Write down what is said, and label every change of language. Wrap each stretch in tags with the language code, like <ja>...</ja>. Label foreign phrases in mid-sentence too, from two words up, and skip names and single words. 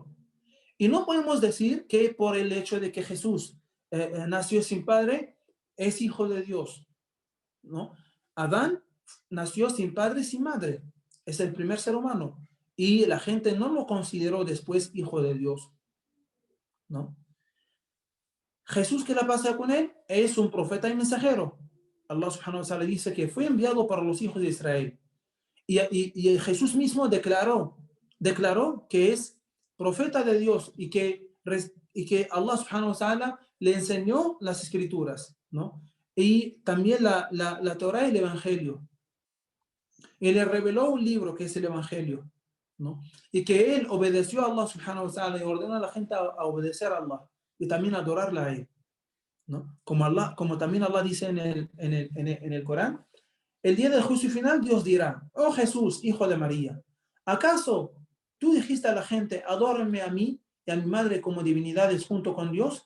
<es>Y no podemos decir que por el hecho de que Jesús nació sin padre, es hijo de Dios, ¿no? Adán nació sin padre y sin madre, es el primer ser humano, y la gente no lo consideró después hijo de Dios, ¿no? Jesús, ¿qué le pasa con él? Es un profeta y mensajero.</es> <ar>الله سبحانه وتعالى</ar> <es>dice que fue enviado para los hijos de Israel. Y Jesús mismo declaró que es profeta de Dios y que</es> <ar>الله سبحانه وتعالى</ar> <es>le enseñó las escrituras, ¿no? Y también la Torah y el Evangelio. Y le reveló un libro que es el Evangelio, ¿no? Y que él obedeció a</es> <ar>الله سبحانه وتعالى</ar> <es>y ordenó a la gente a obedecer a Allah y también a adorarla a él, ¿no? Como también Allah dice en el Corán, el día del juicio final Dios dirá, oh Jesús, hijo de María, ¿acaso tú dijiste a la gente, adórenme a mí y a mi madre como divinidades junto con Dios?</es>